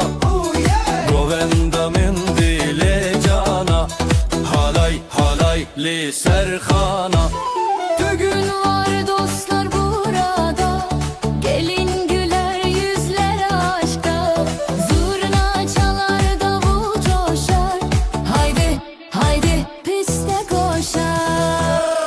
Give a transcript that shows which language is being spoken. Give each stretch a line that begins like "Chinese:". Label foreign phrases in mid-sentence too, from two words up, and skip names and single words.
Kurdish: Govenda min dile cana, halay halay li serhana.
Turkish: Bugün var dostlar burada, gelin güler yüzler aşka. Zurna çalar, davul coşar, haydi haydi piste koşar.